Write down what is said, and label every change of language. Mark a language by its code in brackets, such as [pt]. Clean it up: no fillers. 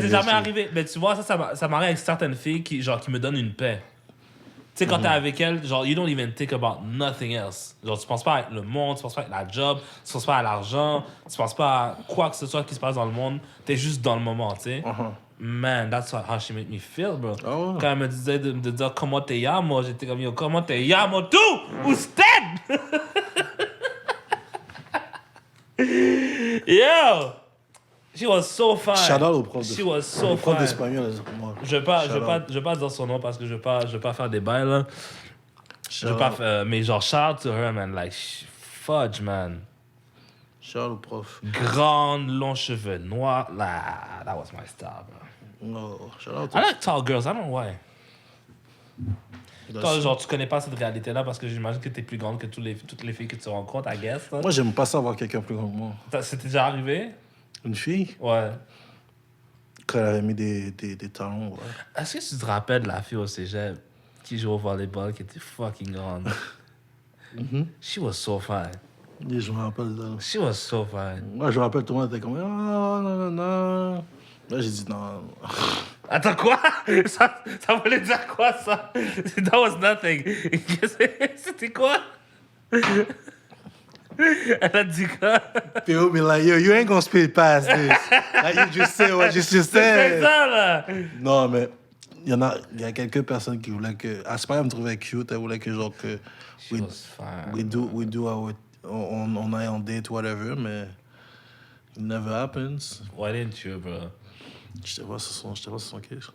[fr] t'est jamais bien, arrivé. Mais tu vois, ça m'arrive avec certaines filles qui me donnent une paix. Tu sais, quand t'es avec elles, genre, [en] you don't even think about nothing else. [fr] Genre, tu penses pas à le monde, tu penses pas à la job, tu penses pas à l'argent, tu penses pas à quoi que ce soit qui se passe dans le monde. T'es juste dans le moment, tu sais. [en] Man, that's how she made me feel, bro. [fr] Ah ouais. Quand elle me disait de dire comment te llamo, j'étais comme, yo, comment [es] te llamo tú? Usted! [en] Yo! She was so fine. [fr] Shout out au prof [en] She was so [fr] au prof [en] fine. [fr] d'espagnol. Moi. Je vais pas dire son nom parce que je vais pas faire des bails, là. Je vais pas faire... Mais genre, [en] shout out to her, man. Like, fudge, man. [fr] Shout out au prof. Grande, longs cheveux noirs. Là, [en] that was my style, bro. No, shout out. I like tall girls. I don't know why. [fr] Toi, [en] That's- [fr] genre, tu connais pas cette réalité-là parce que j'imagine que t'es plus grande que toutes les filles que tu rencontres, [en] I guess. [fr] Là. Moi, j'aime pas ça avoir quelqu'un plus grand que moi. C'était déjà arrivé? Une fille, Ouais. quand elle avait mis des talons, ouais. Est-ce que tu te rappelles de la fille au cégep qui joue au volleyball, qui était fucking grande? [en] She was so fine. [fr] Et je me rappelle de... [en] She was so fine. [fr] Moi, je me rappelle, tout le monde était comme... Ah, non, non, non. Là, j'ai dit non. Attends, quoi? Ça voulait dire quoi, ça? [en] That was nothing. [fr] C'était quoi? Elle a dit quoi? [en] People be like, yo, you ain't gonna speed past this. Like, you just say what you just [fr] C'est [en] said. [fr] ça, là! Non, mais il y a quelques personnes qui voulaient que... Aspire me trouvait cute. Elle voulait que, genre, que... [en] She was fine. We do our... [fr] On aille en date, [en] whatever, mais... It never happens. Why didn't you, bro? [fr] Je te vois sur son case.